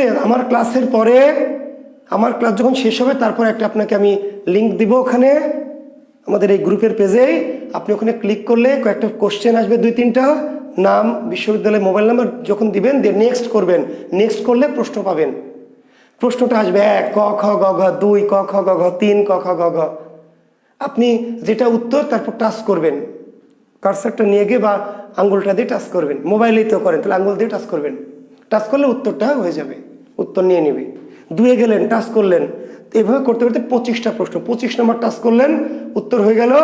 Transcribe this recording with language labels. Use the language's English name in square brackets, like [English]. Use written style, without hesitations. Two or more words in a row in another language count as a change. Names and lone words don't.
[Bangla] আমার ক্লাসের পরে, আমার ক্লাস যখন শেষ হবে তারপর আপনাকে আমি লিঙ্ক দিব, ওখানে আমাদের এই গ্রুপের পেজেই আপনি ওখানে ক্লিক করলে কয়েকটা কোশ্চেন আসবে, 2-3টা, নাম, বিশ্ববিদ্যালয়, মোবাইল নাম্বার যখন দিবেন দিয়ে নেক্সট করবেন, নেক্সট করলে প্রশ্ন পাবেন। প্রশ্নটা আসবে 1 ক খ গ ঘ, 2 ক খ গ ঘ, 3 ক খ গ ঘ। আপনি যেটা উত্তর তারপর টাচ করবেন, কার্সারটা নিয়ে গিয়ে বা আঙ্গুলটা দিয়ে টাচ করবেন, মোবাইলেই তো করেন, তাহলে আঙ্গুল দিয়ে টাচ করবেন, টাচ করলে উত্তরটা হয়ে যাবে, উত্তর নিয়ে নেবে। 2-এ গেলেন, টাচ করলেন, এভাবে করতে করতে 25টা প্রশ্ন, 25 নম্বর টাচ করলেন, উত্তর হয়ে গেল।